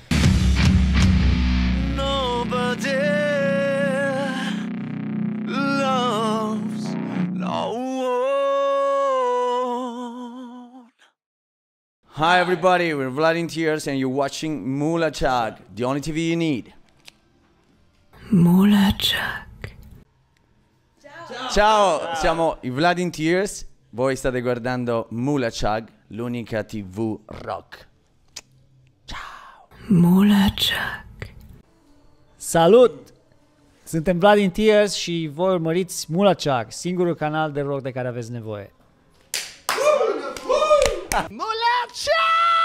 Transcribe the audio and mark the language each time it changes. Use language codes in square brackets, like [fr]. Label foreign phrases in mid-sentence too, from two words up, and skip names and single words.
[en] Nobody loves no one. Hi everybody, we're VLAD in Tears and you're watching MULATSCHAG, the only TV you need. MULATSCHAG. [it] Ciao, siamo i VLAD in Tears, voi state guardando MULATSCHAG, l'unica TV rock. Ciao. MULATSCHAG. [ro] Salut! Suntem VLAD in Tears și voi urmăriți MULATSCHAG, singurul canal de rock de care aveți nevoie. MULATSCHAG!